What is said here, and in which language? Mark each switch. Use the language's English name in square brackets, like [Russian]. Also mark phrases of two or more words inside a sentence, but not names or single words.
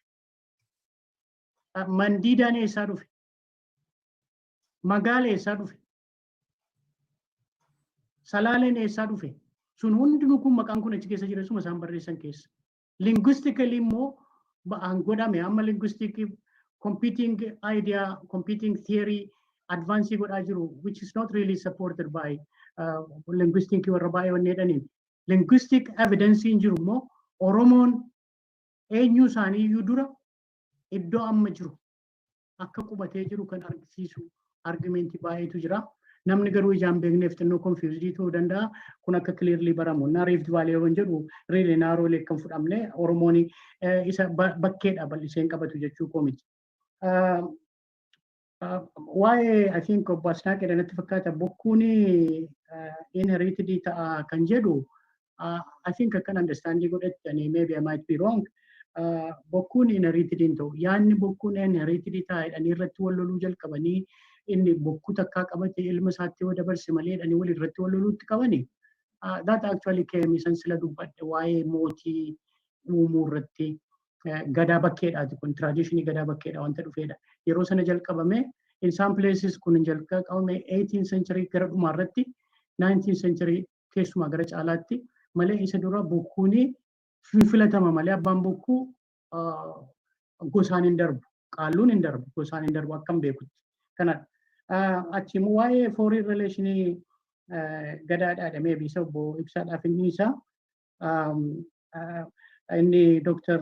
[Oromo] Mandiidaan eessaa dhufe? Magaala eessaa dhufe? Salaaleen eessaa dhufe? Sun hundinuu kun maqaan kun achi keessa jira suma isaan barreessan keessa. Linguistically immoo ba'aan godhame amma [English] linguistic competing idea, competing theory advance [Oromo] godhaa jiru [English] which is not really supported by linguistic [Oromo] warra baay'ee wanni jedhaniin. [English] Linguistic evidence [Oromo] hin jiru immoo Oromoon eenyu isaanii iyyuu dura iddoo amma jiru akka qubatee jiru kan argisiisu argumentii baay'eetu jira. Namni garuu ijaan beekneef xinnoo confused ta'uu danda'a. Kun akka clearly baramu. Na Rift Valley yoo jedhu really naaroolee kan fudhamne Oromoon isa bakkeedha bal'isee hin qabatu jechuu koo miti. Waa'ee [English] I think [Oromo] obbo Asnaaqee natti fakkaata bokkuun inherited ta'a kan jedhu [English] I think I can understand you and maybe I might be wrong. [Oromo] Bokkuun inherited hin ta'u. Yaanni bokkuun inherited ta'edhanii irratti wal loluu jalqabanii inni bokkuu takkaa qabate ilma isaatti yoo dabarse maleedhanii wal irratti wal loluutti qabani. [English] That actually came [Oromo] isan sila dubbadhe waa'ee mootii uumuu irratti gadaa bakkeedhaati kun traditionii gadaa bakkeedha wanta dhufeedha. Yeroo sana jalqabame [English] in some places [Oromo] kun jalqabame [English] 18th century [Oromo] gara dhumaarratti [English] 19th century [Oromo] keessumaa gara caalaatti malee isa dura bokkuuni filatama malee abbaan bokkuu gosaan hin darbu. Qaalluun hin darbu gosaan hin darbu akkam beekutti. Kanadha. Achi immoo waa'ee [English] foreign relationii [Oromo] gadaadhaadha maybe isa obbo Ibsaadhaaf inni isaa inni Dr.